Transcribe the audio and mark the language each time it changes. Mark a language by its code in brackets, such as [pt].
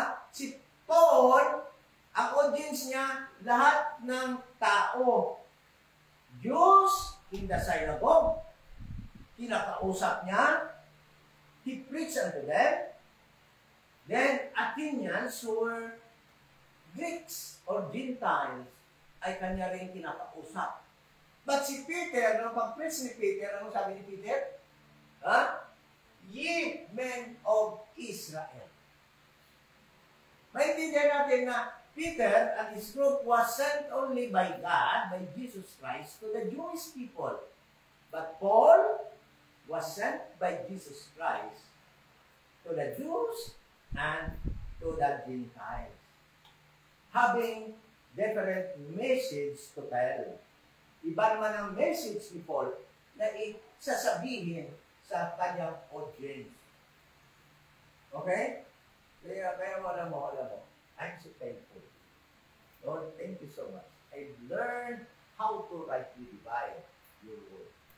[tl] Si Paul, ang audience niya, lahat ng tao. [en] Jews in the synagogue, [tl] kinakausap niya, [en] he preached unto them. Then, Athenians who were Greeks or Gentiles [tl] ay kanya rin kinakausap. But si Peter, nung pag-preach ni Peter, ano sabi ni Peter? [en] Ye men of Israel. [tl] Maintindihan natin na [en] Peter and his group was sent only by God, by Jesus Christ, to the Jewish people. But Paul was sent by Jesus Christ to the Jews and to the Gentiles, having different message to tell. [tl] Iba naman ang message ni Paul na isasabihin sa kanyang audience. Okay? Kaya alam mo, [en] I'm so thankful. Lord, thank you so much. I've learned how to rightly divide your word.